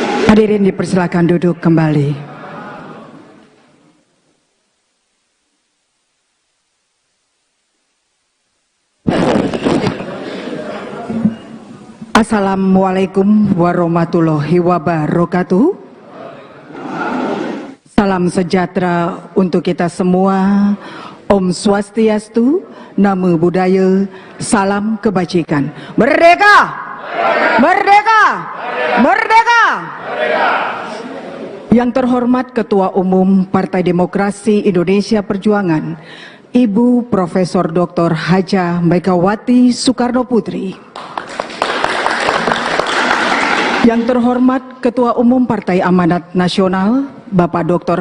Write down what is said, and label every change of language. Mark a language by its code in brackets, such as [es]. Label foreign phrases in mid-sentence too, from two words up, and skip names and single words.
[id] Hadirin dipersilakan duduk kembali. [ar] السلام عليكم ورحمة الله وبركاته. [id] Salam sejahtera untuk kita semua. [ban] Om Swastiastu, [pi] Namo Buddhaya, [id] salam kebajikan. Merdeka! Merdeka! Merdeka! Yang terhormat Ketua Umum Partai Demokrasi Indonesia Perjuangan, Ibu Profesor Dr. Hajah Megawati Soekarno Putri. Yang terhormat Ketua Umum Partai Amanat Nasional, Bapak Dr.